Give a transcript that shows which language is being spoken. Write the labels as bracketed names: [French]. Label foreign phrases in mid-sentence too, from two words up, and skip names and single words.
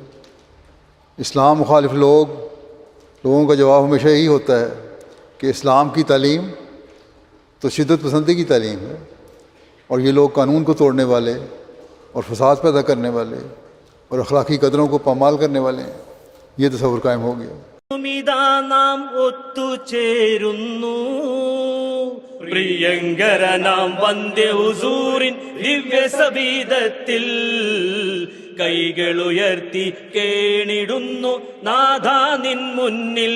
[Urdu] اسلام مخالف لوگوں کا جواب ہمیشہ یہی ہوتا ہے کہ اسلام کی تعلیم تو شدت پسندی کی تعلیم ہے، اور یہ لوگ قانون کو توڑنے والے اور فساد پیدا کرنے والے اور اخلاقی قدروں کو پامال کرنے والے ہیں. یہ تصویر قائم ہو گیا. [Malayalam] നാം ഒത്തുചേരുന്നു പ്രിയങ്കരനാം വന്ദേ ഹുസൂറിൻ ദിവ്യ സബീദത്തിൽ കൈകളുയർത്തി കേണിടുന്നു നാഥാ നിൻ മുന്നിൽ.